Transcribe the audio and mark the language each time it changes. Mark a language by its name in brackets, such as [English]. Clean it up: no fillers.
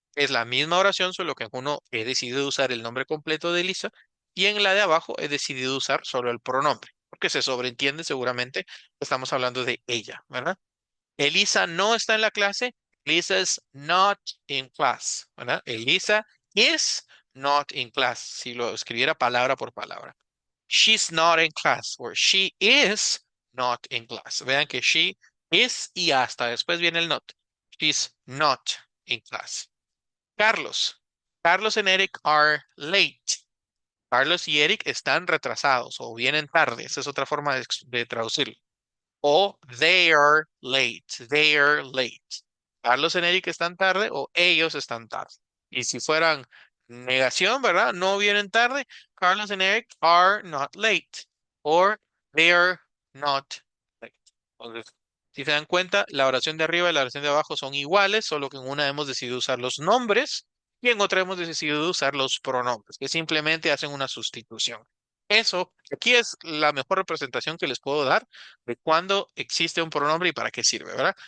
[Spanish] Es la misma oración, solo que en uno he decidido usar el nombre completo de Elisa y en la de abajo he decidido usar solo el pronombre, porque se sobreentiende seguramente que estamos hablando de ella, ¿verdad? Elisa no está en la clase. [English] Elisa is not in class, [Spanish] ¿verdad? [English] Elisa is not in class, [Spanish] si lo escribiera palabra por palabra. [English] She's not in class, or she is not in class. [Spanish] Vean que [English] she is [Spanish] y hasta después viene el not. [English] She's not in class. Carlos. Carlos and Eric are late. [Spanish] Carlos y Eric están retrasados o vienen tarde. Esa es otra forma de traducirlo. O [English] they are late. They are late. [Spanish] Carlos y Eric están tarde o ellos están tarde. Y si fueran negación, ¿verdad? No vienen tarde. [English] Carlos and Eric are not late. Or they are not late. [Spanish] Entonces, si se dan cuenta, la oración de arriba y la oración de abajo son iguales, solo que en una hemos decidido usar los nombres y en otra hemos decidido usar los pronombres, que simplemente hacen una sustitución. Eso, aquí es la mejor representación que les puedo dar de cuándo existe un pronombre y para qué sirve, ¿verdad?